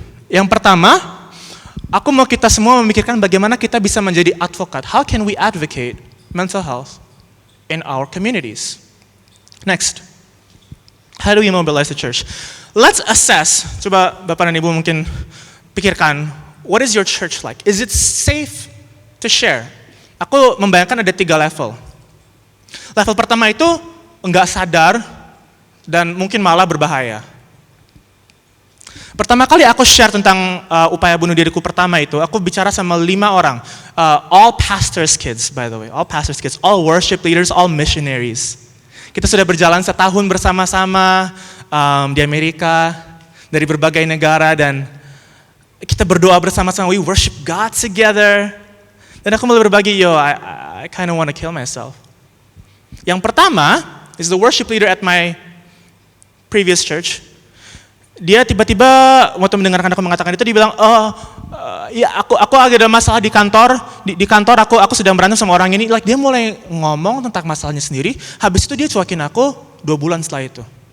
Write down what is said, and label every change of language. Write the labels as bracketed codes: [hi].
[id] Yang pertama, aku mau kita semua memikirkan bagaimana kita bisa menjadi advokat. [en] How can we advocate mental health in our communities? Next. How do we mobilize the church? Let's assess. [id] Coba Bapak dan Ibu mungkin pikirkan, [en] what is your church like? Is it safe to share? [id] Aku membayangkan ada 3 level. Level pertama itu enggak sadar dan mungkin malah berbahaya. Pertama kali aku share tentang upaya bunuh diriku pertama itu, aku bicara sama 5 orang. [en] All pastors' kids, by the way. All pastors' kids, all worship leaders, all missionaries. [id] Kita sudah berjalan setahun bersama-sama di Amerika, dari berbagai negara, dan kita berdoa bersama-sama. [en] We worship God together. [id] Dan aku mulai berbagi, [en] I kind of want to kill myself. [id] Yang pertama [en] is the worship leader at my previous church. [id] Dia tiba-tiba waktu mendengarkan aku mengatakan itu, dia bilang, ya aku ada masalah di kantor. Di kantor aku sedang berantem sama orang ini. Dia mulai ngomong tentang masalahnya sendiri. Habis itu dia cuekin aku 2 bulan setelah itu.